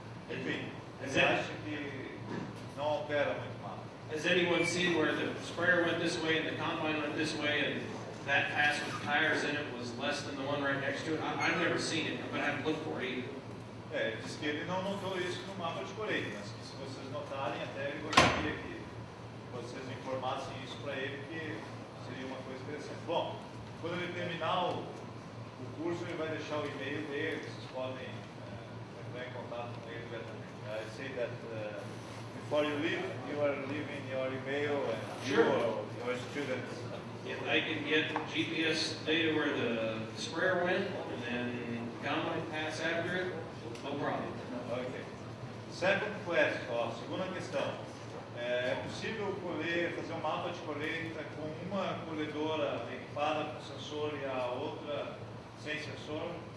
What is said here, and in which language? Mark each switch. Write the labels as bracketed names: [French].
[Portuguese] Enfim, ele acha que não altera muito o mapa. [English] Has anyone seen where the sprayer went this way and the combine went this way and that pass with tires in it was less than the one right next to it? I've never seen it, but I haven't looked for it either. [Portuguese] Ele diz que ele não notou isso no mapa de colheita, mas que se vocês notarem, até ele gostaria que vocês informassem isso para ele, que seria uma coisa interessante. Bom, quando ele terminar o curso, ele vai deixar o e-mail dele, vocês podem entrar em contato com ele diretamente. [English] I say that before you leave, you are leaving your email and Sure. your students. If they can get GPS data where the sprayer went and then the combine pass after it, no problem. Ok. Second question, [Portuguese] ó, segunda questão. É possível fazer um mapa de colheita com uma colhedora equipada com sensor e a outra sem sensor?